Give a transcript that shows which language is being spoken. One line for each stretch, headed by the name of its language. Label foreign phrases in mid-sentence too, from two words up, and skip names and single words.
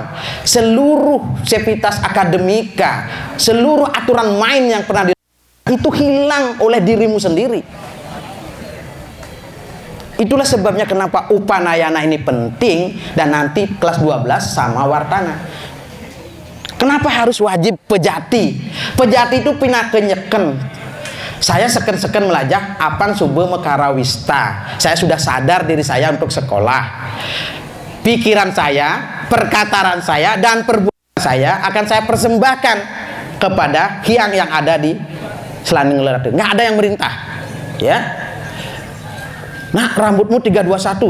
Indonesian: Seluruh sivitas akademika, seluruh aturan main yang pernah itu hilang oleh dirimu sendiri. Itulah sebabnya kenapa upanayana ini penting dan nanti kelas 12 sama wartana. Kenapa harus wajib pejati? Pejati itu pinakenyeken.
Balinese: Saya seken-seken melajah apan sube mekarawista.
Indonesian: Saya sudah sadar diri saya untuk sekolah. Pikiran saya perkataan saya dan perbuatan saya akan saya persembahkan kepada Hyang yang ada di Selaning Lerate. Nggak ada yang merintah, ya. Nah, rambutmu 321.